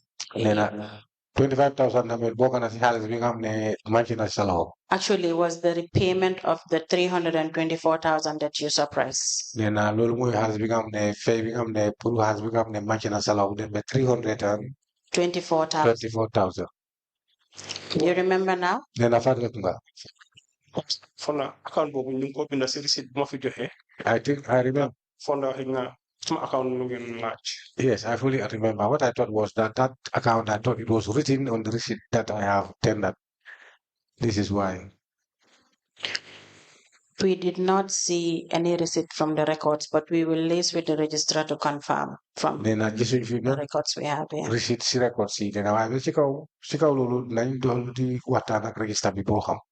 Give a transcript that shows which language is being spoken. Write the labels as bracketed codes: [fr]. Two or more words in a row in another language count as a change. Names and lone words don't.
[wo] Nena 25,000 tamit bokk na si xaalis bi nga xam ne manqué na sa loxo. [en] Actually, it was the repayment of the 324,000 that you suppressed. [wo] Nena loolu mooy xaalis bi nga xam ne fay bi nga xam ne pour xaalis bi nga xam ne manqué na sa loxo dem ba 324,000. [en] You remember now? [wo] Nena fàttaliku nga. Fonda account boobu ñu ngi ko binda si receipt bu ma fi joxe. [en] I think I remember. [wo] Fonda xëy na suma account nu ngeen laaj. [en] Yes, I fully remember. What I thought was that account, I thought it was written on the receipt that I have tendered. This is why. We did not see any receipt from the records, but we will liaise with the registrar to confirm from the records we have here. [wo] Receipt si records si dina waaye ci kaw loolu nañ doon di waxtaan ak register bi boo xam.